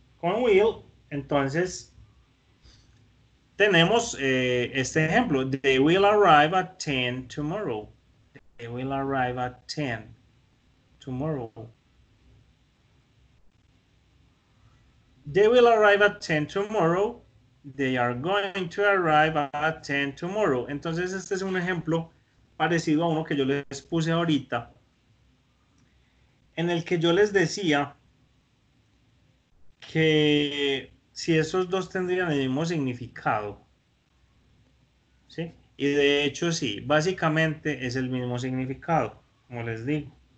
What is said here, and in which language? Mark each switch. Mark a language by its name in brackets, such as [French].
[Spanish] Con will, entonces, tenemos este ejemplo. [English] They will arrive at 10 tomorrow. They will arrive at 10 tomorrow. They will arrive at 10 tomorrow. They are going to arrive at 10 tomorrow. [Spanish] Entonces, este es un ejemplo parecido a uno que yo les puse ahorita, en el que yo les decía que si esos dos tendrían el mismo significado, ¿sí? Y de hecho sí, básicamente es el mismo significado, como les digo.